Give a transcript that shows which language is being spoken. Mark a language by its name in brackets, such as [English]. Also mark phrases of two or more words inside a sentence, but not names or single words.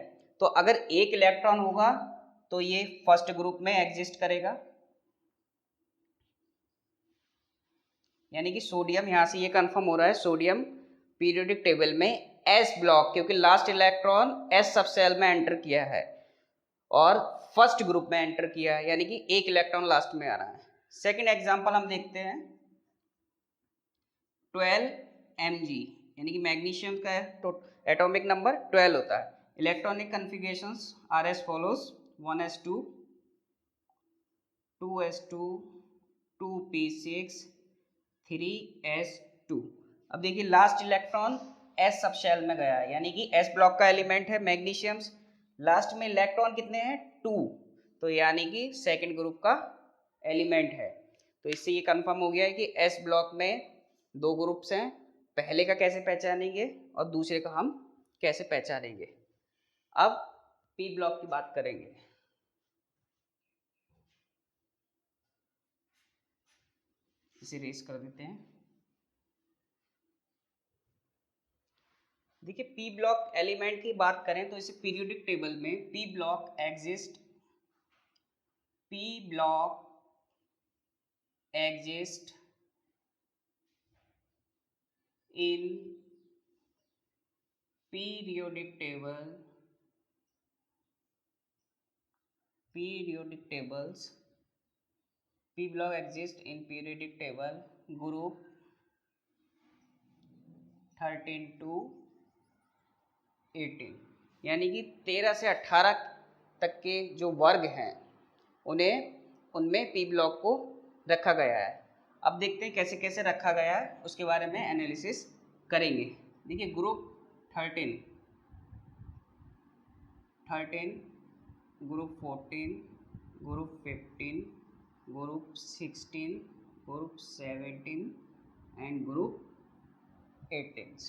[Hindi] तो अगर 1 इलेक्ट्रॉन होगा तो ये [English] first group [Hindi] में एग्जिस्ट करेगा, यानी कि सोडियम, यहाँ से ये कंफर्म हो रहा है सोडियम [English] periodic table [Hindi] में [English] S block, [Hindi] क्योंकि [English] last electron S subshell [Hindi] में एंटर किया है और [English] first group [Hindi] में एंटर किया है, यानी कि 1 इलेक्ट्रॉन लास्ट में आ रहा है। [English] second example [Hindi] हम देखते हैं 12 Mg, यानी कि मैग्नीशियम का [English] atomic number [Hindi] 12 होता है। [English] electronic configurations are as follows 1s2 2s2 2p6 3s2. [Hindi] अब देखिए [English] last electron S subshell [Hindi] में गया है, यानी कि [English] S block [Hindi] का एलिमेंट है मैग्नीशियम। लास्ट में इलेक्ट्रॉन कितने हैं? 2, तो यानी कि [English] second group [Hindi] का एलिमेंट है। तो इससे ये कंफर्म हो गया है कि [English] S block [Hindi] में 2 ग्रुप्स हैं, पहले का कैसे पहचानेंगे और दूसरे का हम कैसे पहचानेंगे। अब [English] P block [Hindi] की बात करेंगे। इसे रेस कर देते हैं। देखिए [English] P block element [Hindi] की बात करें तो इसे [English] periodic table [Hindi] में [English] P block exist in periodic tables P block exists in periodic table group 13 to 18, [Hindi] यानी कि 13 से 18 तक के जो वर्ग हैं उनमें [English] P block [Hindi] को रखा गया है। अब देखते हैं कैसे कैसे रखा गया है, उसके बारे में एनालिसिस करेंगे। [English] देखिए group 13, group 14, group 15, group 16, group 17 and group 18.